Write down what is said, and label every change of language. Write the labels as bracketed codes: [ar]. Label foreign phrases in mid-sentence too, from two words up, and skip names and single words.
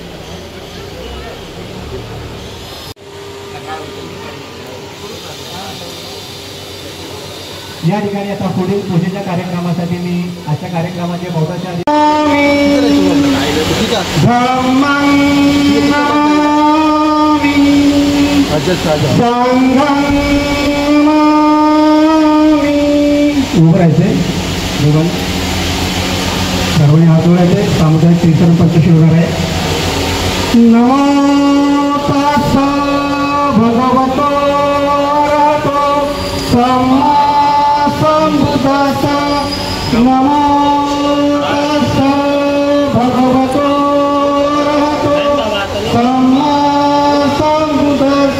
[mr] या ठिकाणी आता पुढील पूजेच्या कार्यक्रमासाठी मी अशा कार्यक्रमाचे बहुतांश उभं राहायचे दोघांनी सर्वांनी हात जोडायचे. सामुदायिक कीर्तन पंचशी होणार आहे. [pi] नमो तस्स भगवतो अरहतो सम्मा संबुद्धस्स. नमो तस्स भगवतो अरहतो सम्मा संबुद्धस्स.